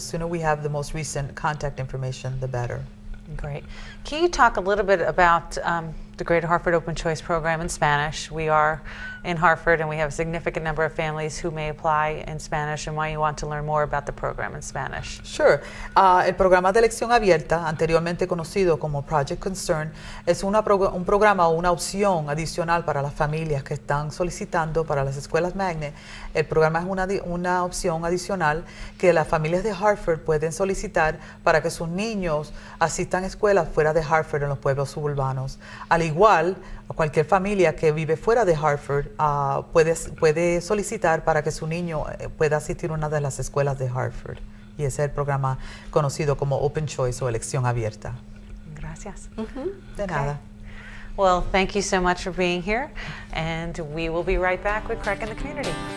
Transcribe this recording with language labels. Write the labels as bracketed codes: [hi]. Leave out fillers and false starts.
[en] The sooner we have the most recent contact information, the better. Great. Can you talk a little bit about the Greater Hartford Open Choice Program in Spanish? We are in Hartford and we have a significant number of families who may apply in Spanish, and why you want to learn more about the program in Spanish. Sure. [es] El programa de elección abierta, anteriormente conocido como Project Concern, es un programa o una opción adicional para las familias que están solicitando para las escuelas magnet. El programa es una opción adicional que las familias de Hartford pueden solicitar para que sus niños asistan a escuelas fuera de Hartford en los pueblos suburbanos. Al igual, cualquier familia que vive fuera de Hartford puede solicitar para que su niño pueda asistir a una de las escuelas de Hartford. Y ese es el programa conocido como Open Choice o elección abierta. Gracias. De nada. [en] Well, thank you so much for being here, and we will be right back with CREC in the Community.